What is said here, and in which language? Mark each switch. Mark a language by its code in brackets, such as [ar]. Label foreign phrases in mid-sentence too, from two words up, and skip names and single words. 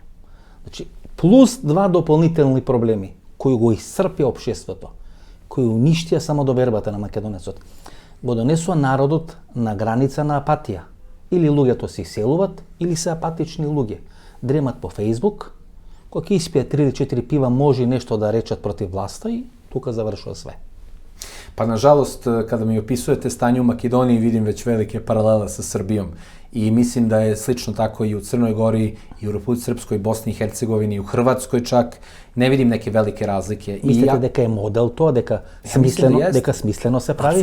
[mk] Значи, плюс два дополнителни проблеми кои го исцрпи општеството, кои уништија самодовербата на македонецот, го донесува народот на граница на апатија. Или луѓето се иселуват, или се апатични луѓе. Дремат по Фейсбук, кога ќе испијат 3 или 4 пива, може нешто да речат против власта и тука завршува све. [sr] Pa nažalost, kada mi opisujete stanje u Makedoniji, vidim već velike paralele sa Srbijom. I mislim da je slično tako i u Crnoj Gori, i u Republici Srpskoj, Bosni i Hercegovini, i u Hrvatskoj čak. Ne vidim neke velike razlike. Mislite дека je model to, дека smisleno se pravi?